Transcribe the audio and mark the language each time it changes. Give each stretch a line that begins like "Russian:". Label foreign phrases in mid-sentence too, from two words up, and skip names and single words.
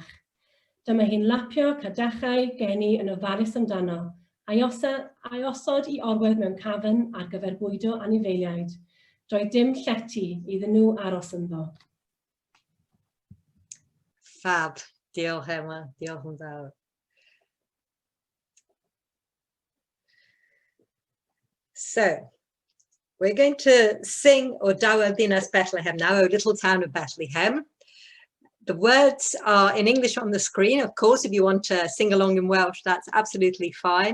Welsh: Dyma hi'n lapio cadachau geni yn ofalus amdano, a'i osod I orwedd mewn cafn ar gyfer bwydo anifeiliaid. Doedd dim llety iddyn nhw aros ynddo. Fab. Diolch, Emma. Diolch yn fawr.
English: So, we're going to sing O Dawer Dinas Bethlehem now, O Little Town of Bethlehem. The words are in English on the screen. Of course, if you want to sing along in Welsh, that's absolutely fine.